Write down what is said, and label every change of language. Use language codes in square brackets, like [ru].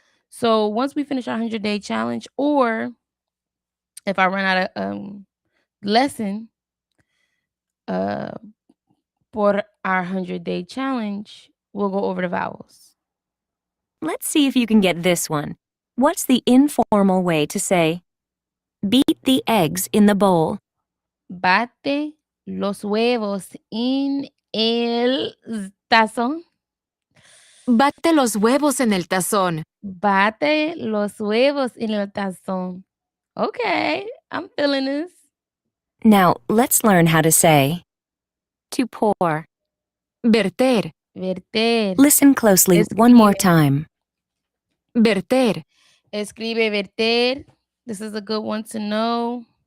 [en] So once we finish our 100-day challenge, or if I run out of lesson uh for our 100-day challenge, we'll go over the vowels. Let's see if you can get this one. What's the informal way to say beat the eggs in the bowl? [es] Bate los huevos en el tazón. Bate los huevos en el tazón. Bate los huevos en el tazón. [en] Okay, I'm feeling this. Now, let's learn how to say to pour. [es] Verter. Verter. [en] Listen closely one more [es] Escribe. [en] time. [es] Verter. Escribe verter. [en] This is a good one to know.